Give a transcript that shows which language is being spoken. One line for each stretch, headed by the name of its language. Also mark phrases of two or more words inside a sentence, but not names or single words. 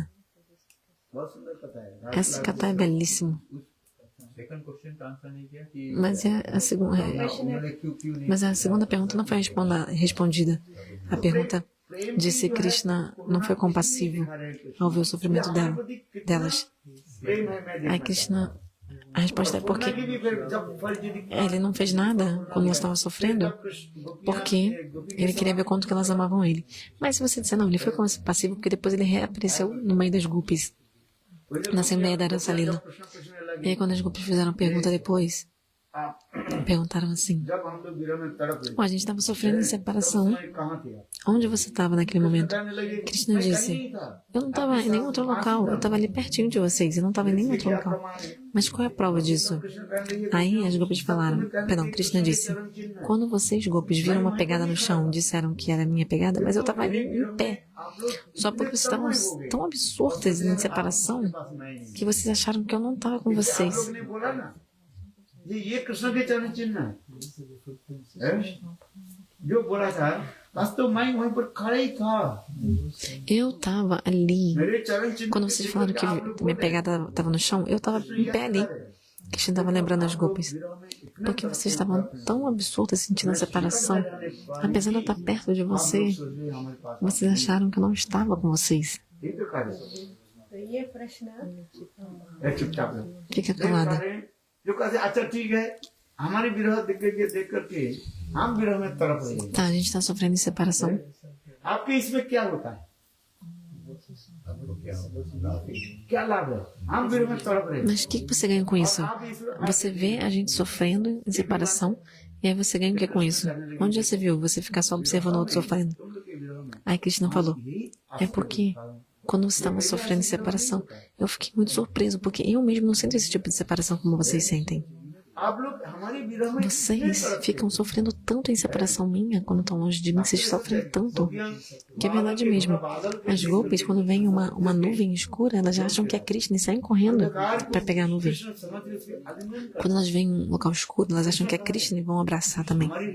Hindi: बहुत सुंदर कथा है
Portuguese: Essa kata é belíssimo.
English: second question
Hindi: का आंसर नहीं किया कि
Portuguese: Mas
Hindi: उन्होंने क्यों नहीं
Portuguese: Mas a segunda pergunta não foi respondida. A pergunta de se Krishna não foi compassivo ao ver o sofrimento delas.
Hindi: प्रेम है मैं
Portuguese: Aí Krishna, a resposta é porque
Hindi: देखी भी फिर जब फल यदि
Portuguese: ele não fez nada quando ela estava sofrendo, porque ele queria ver quanto que elas amavam ele. Mas se você disser, não, ele foi compassivo porque depois ele reapareceu no meio das gopis, na Assembleia da Rasa Lila. कृष्ण कृष्ण E aí quando as gopis fizeram pergunta depois, perguntaram assim:
Hindi: जब हम लोग विरह में तड़प रहे
Portuguese: "Ó, a gente estava sofrendo em separação.
Hindi: थे, कहाँ थे आप?
Portuguese: Onde você estava naquele momento?"
Hindi: बताने लगे,
Portuguese: Krishna
Hindi: "मैं कहीं
Portuguese: disse:
Hindi: नहीं था."
Portuguese: "Eu não estava em nenhum outro local. Eu estava ali pertinho de vocês. Eu não estava em nenhum outro local." Mas qual é a prova disso? Aí as gopis falaram, perdão, Krishna disse: "Quando vocês, gopis, viram uma pegada no chão, disseram que era minha pegada, mas eu estava ali em pé. Só porque vocês estavam tão absortas em separação que vocês acharam que eu não estava com vocês."
Hindi: आप लोग ने बोला ना, ये कृष्ण के चरण चिन्ह है, जो बोला था, वास्तव मैं वहीं पर खड़ा ही था।
Portuguese: Eu estava ali.
Hindi: मेरे चरण चिन्ह
Portuguese: Quando vocês falaram que minha pegada estava no chão, eu estava em pé ali. Krishna estava lembrando as gopis. Porque vocês estavam tão absurdas sentindo a separação. Apesar de eu estar perto de você, vocês acharam que eu não estava com vocês.
Hindi: ये तो कार्य तो ये प्रश्न है, चुपचाप रहो।
Portuguese: Fica calada.
Hindi: जो कहते हैं, अच्छा ठीक है, हमारी विरह देख करके हम विरह में तड़प रहे हैं,
Portuguese: Tá, a gente está sofrendo em separação.
Hindi: आपके इसमें क्या होता है? क्या लाभ है? हम विरह में तड़प रहे हैं।
Portuguese: Mas o que você ganha com isso? Você vê a gente sofrendo em separação e aí você ganha o que com isso? Onde já você viu você ficar só observando o outro sofrendo? Aí Krishna falou: "É porque quando vocês estavam sofrendo em separação, eu fiquei muito surpreso, porque eu mesmo não sinto esse tipo de separação como vocês sentem.
Hindi: आप लोग हमारी विरह में
Portuguese: Vocês ficam sofrendo tanto em separação minha, quando estão longe de mim, vocês sofrem tanto, que é verdade mesmo. As gopis, quando vem uma nuvem escura, elas já acham que é Krishna e saem correndo para pegar a nuvem. Quando elas veem um local escuro, elas acham que é Krishna e vão abraçar também.